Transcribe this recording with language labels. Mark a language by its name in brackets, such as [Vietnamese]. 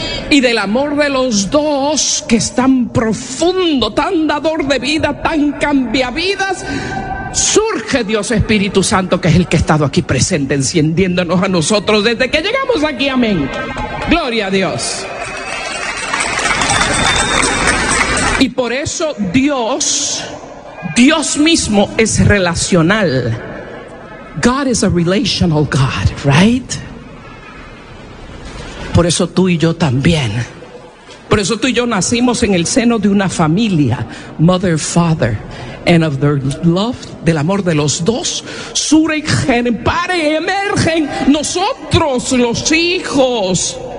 [Spanish] Y del amor de los dos, que es tan profundo, tan dador de vida, tan cambiavidas, surge Dios Espíritu Santo, que es el que ha estado aquí presente encendiéndonos a nosotros desde que llegamos aquí, amén. Gloria a Dios. Y por eso Dios, Dios mismo es relacional. [English] God is a relational God, right? [Spanish] Por eso tú y yo también. Por eso tú y yo nacimos en el seno de una familia, [English] mother, father, and of their love, [Spanish] del amor de los dos, surgen, pare, emergen nosotros los hijos.